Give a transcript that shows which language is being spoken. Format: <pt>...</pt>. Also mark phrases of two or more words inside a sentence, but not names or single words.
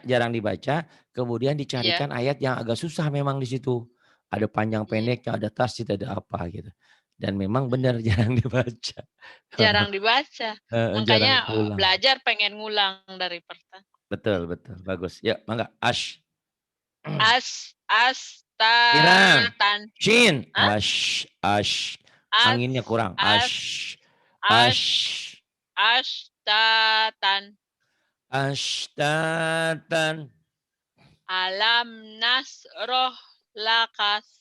<id>jarang dibaca, kemudian iya, dicarikan ayat yang agak susah memang di situ. Ada panjang iya. pendeknya, ada tasdid, ada apa gitu. Dan memang benar Mhm. jarang dibaca. Jarang dibaca. Jarang Makanya pulang. belajar pengen ngulang dari pertama. Betul, bagus. Ya, mangga. Ash. Irang. Astatan. Shin. Hah? Ash. As Anginnya kurang. as as Ash. astatan. Ashtatan.</id> <ar>ألم نشرح لك.</ar>